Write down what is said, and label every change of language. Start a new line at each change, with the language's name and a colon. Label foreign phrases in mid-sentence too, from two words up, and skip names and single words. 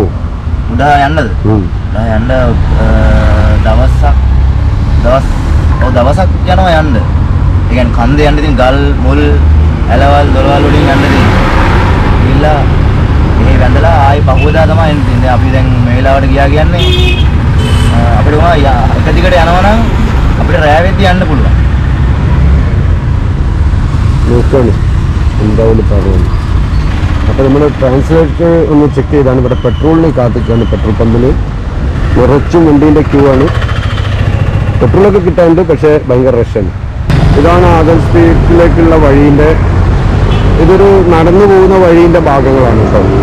Sinhala: උදා යන්නද? උදා යන්න දවසක් යනවා යන්න. ඒ කියන්නේ කන්දේ යන්න ඉතින් ගල් මුල් ඇලවල් දොරවල් වලින් යන්න ඉතින්. ගිහිල්ලා මේ වැඳලා ආයි පහුවදා තමයි එන්නේ. දැන් අපි දැන් මේ වෙලාවට ගියා කියන්නේ අපිට උනා එක දිගට යනවා නම් අපිට රෑ වෙද්දි යන්න පුළුවන්.
Malayalam: നോക്കാണ് എന്തായാലും പറയുന്നത്. അപ്പോൾ നമ്മൾ ട്രാൻസ്ലേറ്റർ ഒന്ന് ചെക്ക് ചെയ്താണ്. ഇവിടെ പെട്രോളിന് കാത്തിക്കാണ്. പെട്രോൾ പമ്പിൽ നിറച്ചും വണ്ടീൻ്റെ ക്യൂ ആണ്. പെട്രോളൊക്കെ കിട്ടാനുണ്ട്, പക്ഷേ ഭയങ്കര റഷാണ്. ഇതാണ് ആദംസ് പീക്കിലേക്കുള്ള വഴീൻ്റെ, ഇതൊരു നടന്നു പോകുന്ന വഴീൻ്റെ ഭാഗങ്ങളാണ് കേട്ടോ.